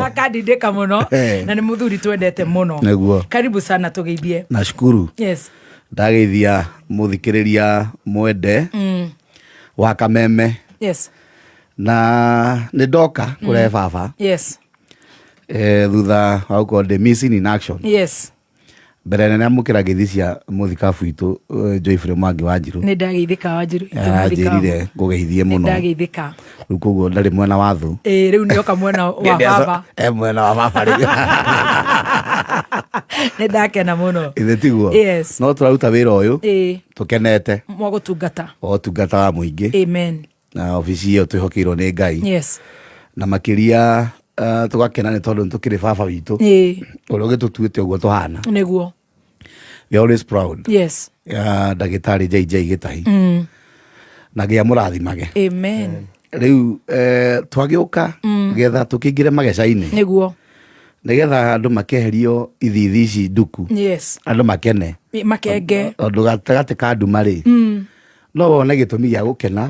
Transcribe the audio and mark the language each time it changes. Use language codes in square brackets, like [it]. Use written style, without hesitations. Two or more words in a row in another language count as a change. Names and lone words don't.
[ki] Akandindĩka mũno na nĩ mũthuri twendete mũno. Nĩguo. [sw] Karibu sana tũgeithie. Nashukuru. [en] Yes. [ki] Ndageithia mũthikĩrĩria mwende wa Kameme. [en] Yes. [ki] Na nĩ ndoka kũrehe baba. [en] Yes. [ki] Thutha wa gũkorwo ndĩ [en] missing in action. Yes. [ki] Mbere nene amũkĩra ngeithi cia mũthikabu witũ Joyfrey Mwangi wa Njirũ. Nĩ ndageithĩka wa Njirũ. Njĩrire ngũgeithie mũno. Nĩ ndageithĩka. Rĩu koguo ndarĩ mwena wa thũ. Rĩu nĩoka mwena wa baba. Mwena wa baba rĩu. Nĩ ndakena mũno. Tiguo. [en] Yes. [ki] No tũraruta wĩra ũyũ. Tũkenete. Mwagũtungata. Ũtungata wa mũingĩ. Amen. Na ofici ĩyo twĩhokeirwo nĩ Ngai. [en] Yes. [ki] Na makĩria tũgakena nĩ tondũ nĩtũkĩrĩ baba witũ. Ũrĩa ũgĩtũtuĩte ũguo tũhana. Nĩguo. [en] We are always proud. Yes. [ki] Ndagĩtarĩ JJ Gĩtahi. Na Ngai amũrathimage. Amen. Rĩu twagĩũka getha tũkĩingĩre mageca-inĩ. Nĩguo. Nĩgetha andũ makeherio ithithi ici nduku. [en] Yes. [ki] Andũ makene. Makenge. Ũndũ gatagatĩ ka nduma rĩ. No wone gĩtũmi gĩa gũkena.